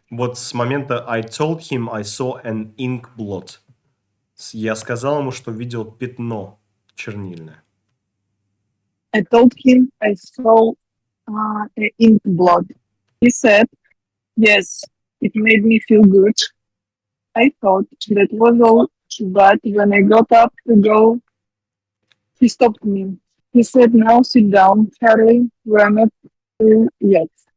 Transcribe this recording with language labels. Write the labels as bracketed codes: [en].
[ru] Вот с момента [en] I told him I saw an ink blot. [ru] Я сказал ему, что видел пятно чернильное. [en] I told him I saw an ink blot. He said, yes, it made me feel good. I thought that was all, but when I got up to go, he stopped me. He said, now sit down, Charlie, we're not through yet.